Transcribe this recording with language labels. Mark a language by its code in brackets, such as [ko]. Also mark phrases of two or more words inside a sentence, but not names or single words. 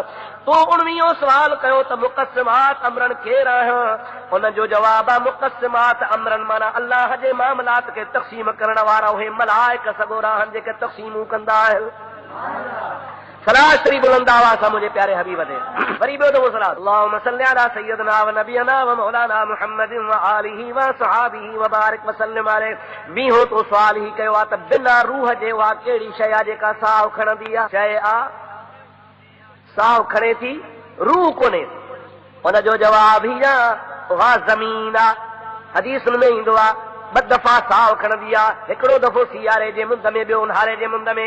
[sd] तो 19 सवाल कयो त [ar] مقسمات أمرا [sd] केर आहिनि? उन जो जवाब आहे [ar] مقسمات أمرا [sd] माना अल्लाह जे मामलात खे तक़सीम करण वारा उहे मलाइक सॻोरा आहिनि जेके तक़सीमूं कंदा आहिनि। सलाह शरीफ बुलंद आवाज़ सां मुंहिंजे प्यारे हबीब ते वरी ॿियो दफ़ो सलाह। [ar] اللهم صل على سيدنا ونبينا ومولانا محمد وآله وصحبه وبارك وسلم عليه. [sd] 20 तो सवाल ही कयो आहे त बिना रूह जे उहा कहिड़ी शइ आहे जेका साहु खणंदी आहे? शइ आहे साहु खणे थी, रूह कोन्हे। उन जो जवाब ही आहे उहा ज़मीन आहे। हदीस में ईंदो आहे 2 दफ़ा साहु खणंदी आहे, हिकिड़ो दफ़ो सियारे जे मुंद में, ॿियो उन्हारे जे मुंद में।